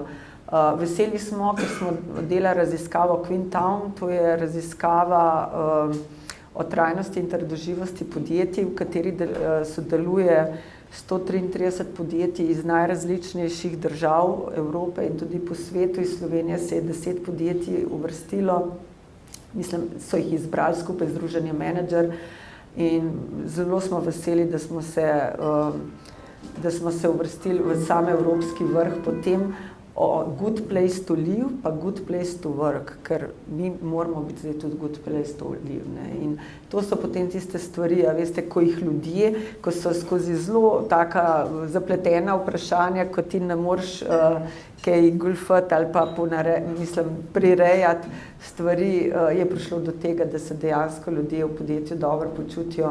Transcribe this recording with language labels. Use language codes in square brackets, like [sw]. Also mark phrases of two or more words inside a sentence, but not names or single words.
[sl] Veseli smo, ker smo delali raziskavo Quintown, to je raziskava o trajnosti in trdoživosti podjetij, v kateri sodeluje 133 podjetij iz najrazličnejših držav Evrope in tudi po svetu. Iz Slovenije se je 10 podjetij uvrstilo, mislim, so jih izbrali skupaj Združenje Menedžer in zelo smo veseli, da smo se uvrstili v sam evropski vrh potem o [en] good place to live [sl] pa [en] good place to work, [sl] ker mi moramo biti zdaj tudi [en] good place to live, [sl] ne. In to so potem tiste stvari, a veste, ko jih ljudje, ko so skozi zelo taka zapletena vprašanja, ko ti ne moreš kaj golfati ali pa prirejati stvari, je prišlo do tega, da se dejansko ljudje v podjetju dobro počutijo.